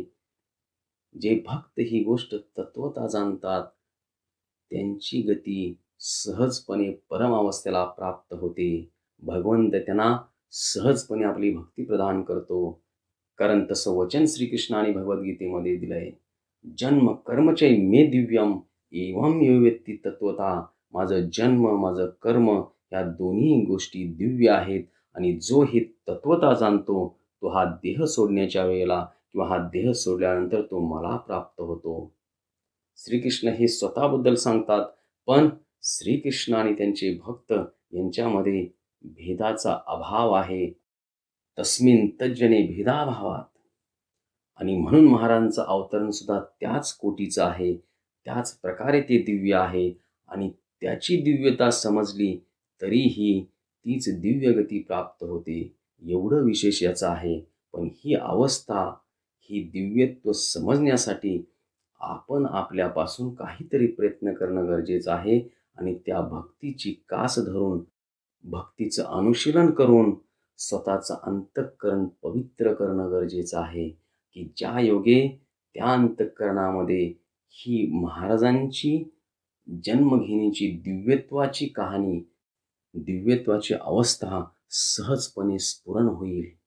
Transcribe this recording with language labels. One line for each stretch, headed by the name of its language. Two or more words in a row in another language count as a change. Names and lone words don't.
Marathi: जे भक्त ही गोष्ट तत्वता जाणतात त्यांची गती सहजपणे परमावस्थेला प्राप्त होते. भगवंत त्यांना सहजपणे आपली भक्ती प्रदान करतो. कारण तसं वचन श्रीकृष्णाने भगवद्गीतेमध्ये दिलंय.
Sanskrit: जन्म कर्मचै मे दिव्यम एवं यो वेत्ती तत्वता.
Marathi: माझं जन्म, माझं कर्म या दोन्ही गोष्टी दिव्य आहेत आणि जो हे तत्वता जाणतो तो हा देह सोडण्याच्या वेळेला किंवा हा देह सोडल्यानंतर तो मला प्राप्त होतो. श्रीकृष्ण हे स्वतःबद्दल सांगतात, पण श्रीकृष्ण आणि त्यांचे भक्त यांच्यामध्ये भेदाचा अभाव आहे.
Sanskrit: तस्मिन् तज्जने भेदाभावात.
Marathi: आणि म्हणून महाराजांचं अवतरण सुद्धा त्याच कोटीचं आहे. त्याच प्रकारे ते दिव्य आहे आणि त्याची दिव्यता समजली तरीही तीच दिव्य गती प्राप्त होते. एवढं विशेष याचं आहे. पण ही अवस्था, ही दिव्यत्व समजण्यासाठी आपण आपल्यापासून काहीतरी प्रयत्न करणं गरजेचं आहे आणि त्या भक्तीची कास धरून, भक्तीचं अनुशीलन करून स्वतःचं अंतःकरण पवित्र करणं गरजेचं आहे, की ज्या योगे त्या अंतःकरणामध्ये ही महाराजांची जन्मघेणीची दिव्यत्वाची कहाणी, दिव्यत्वाची अवस्था सहजपणे स्फुरण होईल.